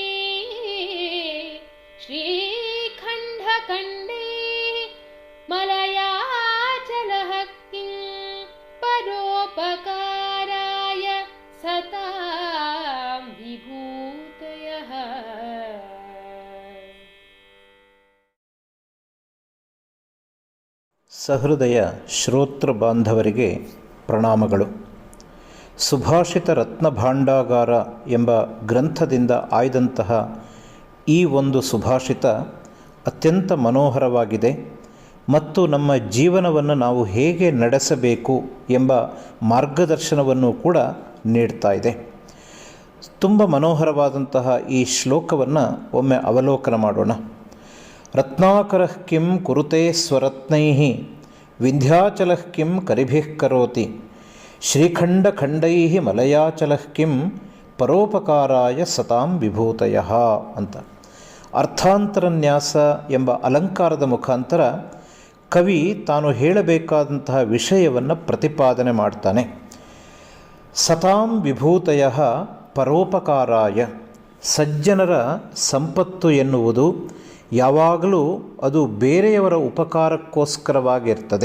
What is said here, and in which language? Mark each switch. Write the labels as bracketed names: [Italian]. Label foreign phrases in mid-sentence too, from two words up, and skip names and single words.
[Sanskrit] श्रीखण्डखण्डैः मलयाचलः किं परोपकाराय सतां विभूतयः। [Kannada] ಸಹೃದಯ ಶ್ರೋತೃ ಬಾಂಧವರಿಗೆ ಪ್ರಣಾಮಗಳು. ಸುಭಾಷಿತ ರತ್ನ ಭಾಂಡಾಗಾರ ಎಂಬ ಗ್ರಂಥದಿಂದ ಆಯ್ದಂತಹ ಈ ಒಂದು ಸುಭಾಷಿತ ಅತ್ಯಂತ ಮನೋಹರವಾಗಿದೆ ಮತ್ತು ನಮ್ಮ ಜೀವನವನ್ನು ನಾವು ಹೇಗೆ ನಡೆಸಬೇಕು ಎಂಬ ಮಾರ್ಗದರ್ಶನವನ್ನು ಕೂಡ ನೀಡ್ತಾ ಇದೆ. ತುಂಬ ಮನೋಹರವಾದಂತಹ ಈ ಶ್ಲೋಕವನ್ನು ಒಮ್ಮೆ ಅವಲೋಕನ ಮಾಡೋಣ. [Sanskrit] ರತ್ನಾಕರಃ ಕಿಂ ಕುರುತೆ ಸ್ವರತ್ನೈಃ ವಿಂಧ್ಯಾಚಲಃ ಕಿಂ ಕರಿಭಿಃ ಕರೋತಿ ಶ್ರೀಖಂಡಖಂಡೈಃ ಮಲಯಾಚಲಃ ಕಿಂ ಪರೋಪಕಾರಾಯ ಸತಾಂ ವಿಭೂತಯಃ [Kannada] ಅಂತ ಅರ್ಥಾಂತರನ್ಯಾಸ ಎಂಬ ಅಲಂಕಾರದ ಮುಖಾಂತರ ಕವಿ ತಾನು ಹೇಳಬೇಕಾದಂತಹ ವಿಷಯವನ್ನು ಪ್ರತಿಪಾದನೆ ಮಾಡ್ತಾನೆ. [Sanskrit] ಸತಾಂ ವಿಭೂತಯಃ ಪರೋಪಕಾರಾಯ, [Kannada] ಸಜ್ಜನರ ಸಂಪತ್ತು ಎನ್ನುವುದು ಯಾವಾಗಲೂ ಅದು ಬೇರೆಯವರ ಉಪಕಾರಕ್ಕೋಸ್ಕರವಾಗಿರ್ತದೆ.